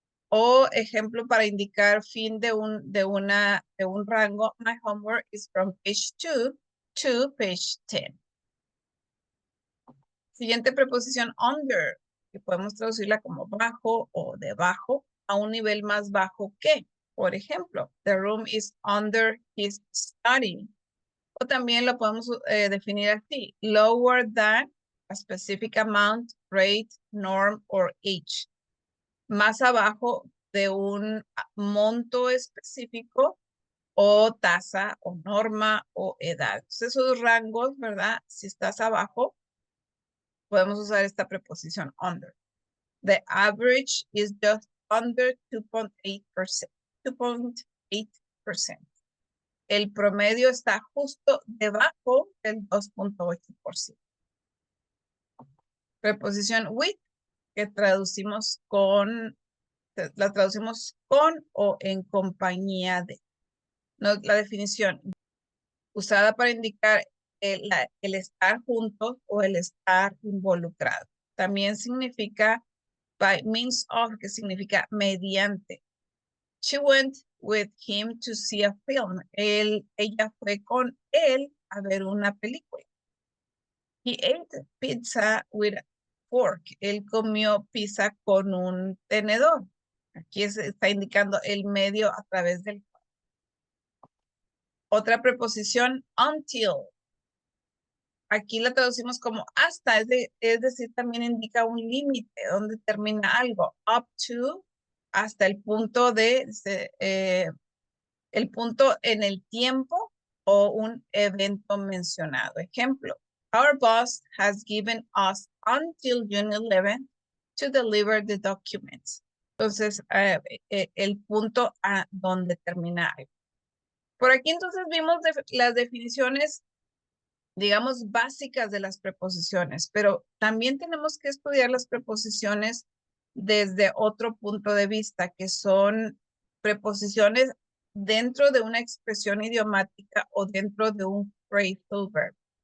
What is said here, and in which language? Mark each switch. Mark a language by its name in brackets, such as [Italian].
[Spanish] O ejemplo para indicar fin de un rango, [English] my homework is from page 2 to page 10. [Spanish] Siguiente preposición, under, que podemos traducirla como bajo o debajo, a un nivel más bajo que. Por ejemplo, [English] the room is under his study. [Spanish] O también lo podemos definir así, [English] lower than a specific amount, rate, norm, or age. [Spanish] Más abajo de un monto específico o tasa o norma o edad. Entonces, esos rangos, ¿verdad? Si estás abajo, podemos usar esta preposición under. [English] The average is just under 2.8%. 2.8%. [Spanish] El promedio está justo debajo del 2.8%. Preposición with, que traducimos la traducimos con o en compañía de. La definición, usada para indicar el estar juntos o el estar involucrado. También significa [English] by means of, [Spanish] que significa mediante. [English] She went with him to see a film. [Spanish] Ella fue con él a ver una película. [English] He ate pizza with a fork. [Spanish] Él comió pizza con un tenedor. Aquí está indicando el medio a través del cual. Otra preposición, until. Aquí la traducimos como hasta, es decir, también indica un límite donde termina algo. [English] Up to, [Spanish] hasta el punto el punto en el tiempo o un evento mencionado. [English] Ejemplo, our boss has given us until June 11 to deliver the documents. [Spanish] Entonces, el punto a donde termina algo. Por aquí entonces vimos las definiciones, digamos, básicas de las preposiciones, pero también tenemos que estudiar las preposiciones desde otro punto de vista, que son preposiciones dentro de una expresión idiomática o dentro de un phrasal verb.